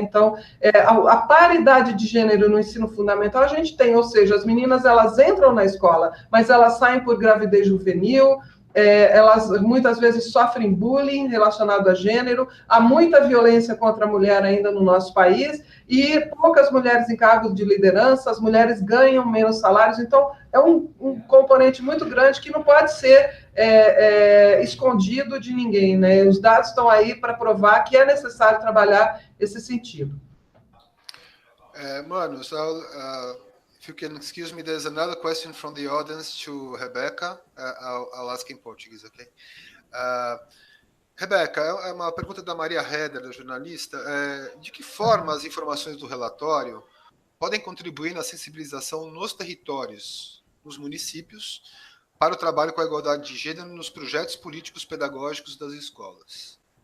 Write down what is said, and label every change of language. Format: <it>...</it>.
<pt>Então, a paridade de gênero no ensino fundamental a gente tem, ou seja, as meninas elas entram na escola, mas elas saem por gravidez juvenil, elas muitas vezes sofrem bullying relacionado a gênero, há muita violência contra a mulher ainda no nosso país, e poucas mulheres em cargos de liderança, as mulheres ganham menos salários, então é um componente muito grande que não pode ser escondido de ninguém, né? Os dados estão aí para provar que é necessário trabalhar esse sentido.</pt> <en>Manos, if you can excuse me, there's another question from the audience to Rebeca. I'll ask in Portuguese, okay?</en> <pt>Rebeca, é uma pergunta da Maria Heder, da jornalista. De que forma as informações do relatório podem contribuir na sensibilização nos territórios, nos municípios, para o trabalho com a igualdade de gênero nos projetos políticos pedagógicos das escolas?</pt>